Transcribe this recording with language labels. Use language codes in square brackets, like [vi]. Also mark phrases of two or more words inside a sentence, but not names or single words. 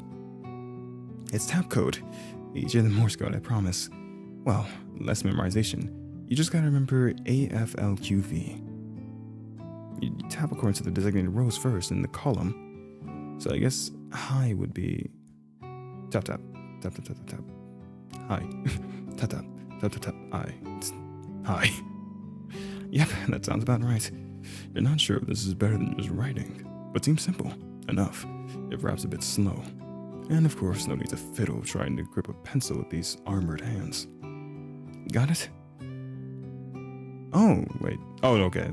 [en] It's tap code. Easier than Morse code, I promise. Well, less memorization. You just gotta remember AFLQV. You tap according to the designated rows first in the column. So I guess hi would be tap tap tap tap tap tap tap. Hi. Tap tap tap tap tap. Hi. Yep, that sounds about right. You're not sure if this is better than just writing, but seems simple enough, if perhaps a bit slow. And of course, no need to fiddle trying to grip a pencil with these armored hands. Got it? Oh, wait. Oh, okay.